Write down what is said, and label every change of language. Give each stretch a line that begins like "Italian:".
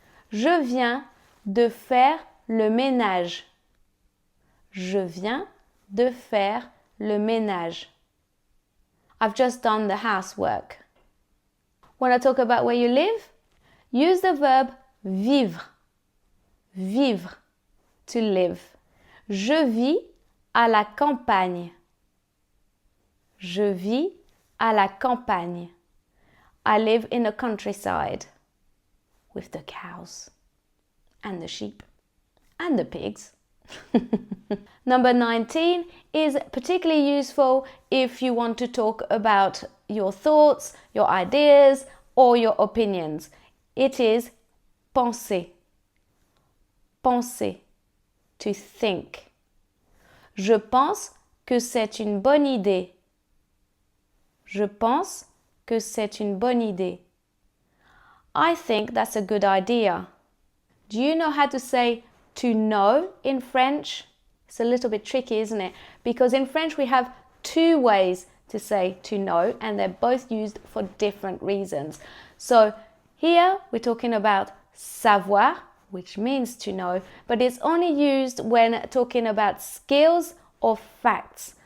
French: Je viens de faire le ménage. Je viens de faire le ménage.
English: I've just done the housework. Want to talk about where you live? Use the verb vivre. Vivre, to live.
French: Je vis à la campagne. Je vis à la campagne.
English: I live in the countryside with the cows and the sheep and the pigs. Number 19 is particularly useful if you want to talk about your thoughts, your ideas, or your opinions. It is penser. Penser, to think.
French: Je pense que c'est une bonne idée. Je pense que c'est une bonne idée.
English: I think that's a good idea. Do you know how to say to know in French? It's a little bit tricky, isn't it? Because in French we have two ways to say to know, and they're both used for different reasons. So here we're talking about savoir, which means to know, but it's only used when talking about skills or facts.